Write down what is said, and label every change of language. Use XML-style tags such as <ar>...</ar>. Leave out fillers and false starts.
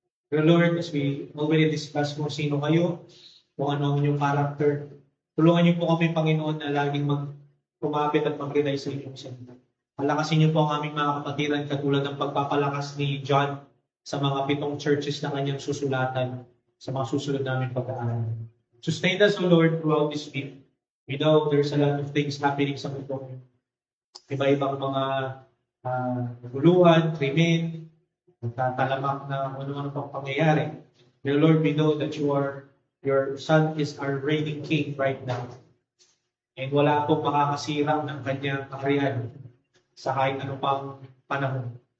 <tl>Pero Lord,</tl> <en>as we already discussed</en> <tl>kung sino kayo, kung ano ang inyong character, tulungan niyo po kami, Panginoon, na laging kumapit at mag-rely sa inyong salita. Palakasin niyo po ang aming mga kapatiran katulad ng pagpapalakas ni John sa mga 7 churches na kanyang susulatan sa mga susunod namin pag-aaral.</tl> <en>Sustain us, O Lord, throughout this week. We know there's a lot of things happening</en> <tl>sa mundo. Iba-ibang mga guluhan, krimen, nagtatalamak na ano-ano pang pangyayari.</tl> <en>Dear Lord, we know that your Son is our reigning King right now.</en> <tl>And wala pong makakasira ng kanyang kaharian sa kahit ano pang panahon.</tl>